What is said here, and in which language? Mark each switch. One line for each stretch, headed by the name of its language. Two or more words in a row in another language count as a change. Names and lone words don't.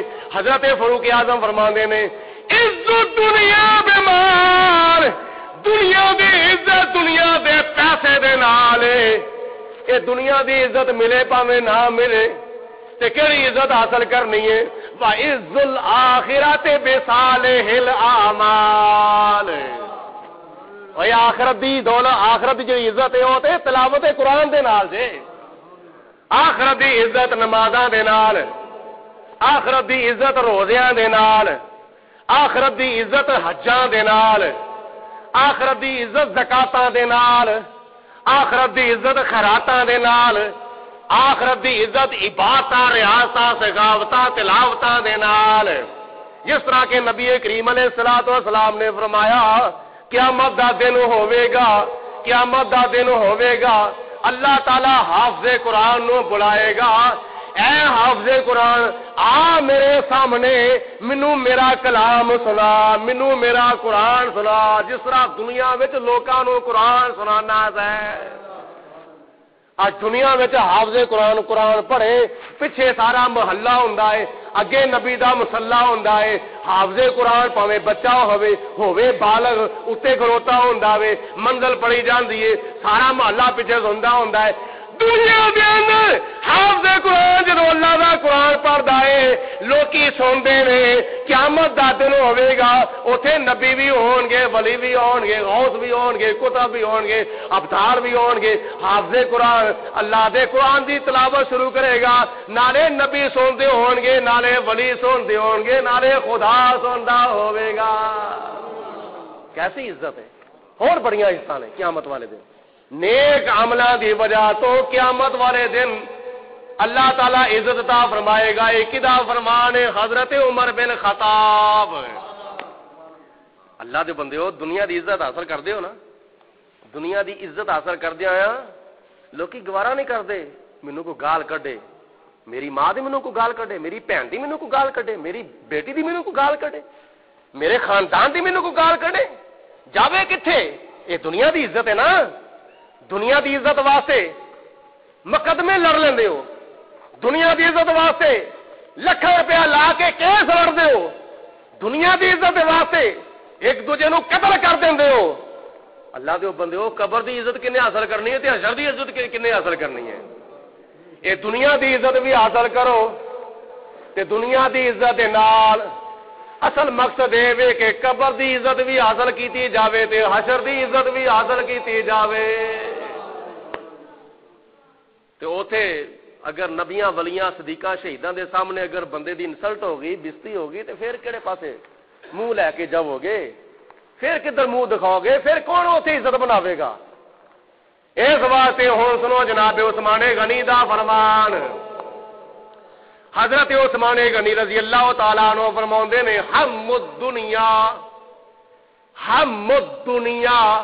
Punjabi: حضرت فاروق اعظم فرماندے نے عزت دنیا بیمار، دنیا دی عزت دنیا دے پیسے دے نال، اے دنیا دی عزت ملے پاویں نہ ملے تے کیڑی عزت حاصل کرنی ہے؟
Arabic: وَعِزُّ الْآخِرَةِ بِصَالِحِ الْأَعْمَالِ۔
Punjabi: اوے آخرت دی دولت، آخرت دی جو عزت ہے وہ تے تلاوت قرآن دے نال جے، آخرت دی عزت نمازاں دے نال، آخرت دی عزت روزیاں دے نال، آخرت دی عزت حجاں دے نال، آخرت دی عزت زکاتاں دے نال، آخرت دی عزت خیراتاں دے نال، آخرت دی عزت عبادتاں، ریاستاں، سخاوتاں، تلاوتاں دے نال۔ جس طرح کے نبی کریم
Arabic: علیہ الصلوۃ والسلام
Punjabi: نے فرمایا قیامت دا دن ہوے گا، قیامت دا دن ہوے گا، اللہ تعالی حافظ قرآن نو بلائے گا، اے حافظ قرآن آ میرے سامنے، مینوں میرا کلام سنا، مینوں میرا قرآن سنا، جس طرح دنیا وچ لوکاں نو قرآن سنانا ہے۔ آج دنیا میں حافظ قرآن پڑھے، پیچھے سارا محلہ ہوندا ہے، اگے نبی دا مصلا ہوندا ہے، حافظ قرآن پاویں بچہ ہوے بالغ اتنے کھلوتا ہوندا وے منزل پڑی جاندی ہے سارا محلہ پیچھے سندا ہوندا ہے دنیا دے اندر حافظ قرآن جدو اللہ دا قرآن پڑھدا ہے لوکی سوندے نے قیامت دا دن ہوے گا اوتھے نبی بھی ہون گے ولی بھی ہون گے غوث بھی ہون گے کتب بھی ہون گے ابدال بھی ہون گے حافظ قرآن اللہ دے قرآن دی تلاوت شروع کرے گا نالے نبی سوندے ہون گے نالے ولی سوندے ہون گے نالے خدا سوندا ہوے گا کیسی عزت ہے اور بڑیاں عزتاں نے قیامت والے دن نیک عملہ دی وجہ تو قیامت والے دن اللہ تعالیٰ عزت عطا فرمائے گا ایک دا فرمان حضرت عمر بن خطاب اللہ دے بندے ہو دنیا دی عزت حاصل کر دے ہو نا دنیا دی عزت حاصل کر دیا لوکی گوارا نہیں کر دے مینوں کو گال کڈے میری ماں دی مینوں کو گال کڈے میری بہن دی مینوں کو گال کڈے میری بیٹی دی مینوں کو گال کڈے میرے خاندان دی مینوں کو گال کڈے جاوے کتھے یہ دنیا دی عزت ہے نا دنیا دی عزت واسطے مقدمے لڑ لیندے ہو دنیا دی عزت واسطے لکھاں روپیہ لا کے کیس لڑدے ہو دنیا دی عزت واسطے ایک دوجے نو قتل کر دیندے ہو اللہ دے بندے ہو قبر دی عزت کنے حاصل کرنی ہے تے حشر دی عزت کنے حاصل کرنی ہے اے دنیا دی عزت بھی حاصل کرو تے دنیا دی عزت دے نال اصل مقصد یہ وے کہ قبر دی عزت بھی حاصل کیتی جاوے تے حشر دی عزت بھی حاصل کیتی جاوے تے اوتھے اگر نبیاں ولیاں صدیقاں شہیداں دے سامنے اگر بندے دی انسلٹ ہوگی بےزتی ہوگی تے پھر کہڑے پاسے منہ لے کے جاؤ گے پھر کدھر منہ دکھاؤ گے پھر کون اوتھے عزت بناوے گا اس واسطے ہن سنو جناب عثمان غنی دا فرمان حضرت عثمان غنی
Arabic: رضی اللہ تعالیٰ عنہ
Punjabi: فرماؤندے نے
Arabic: ہم الدنیا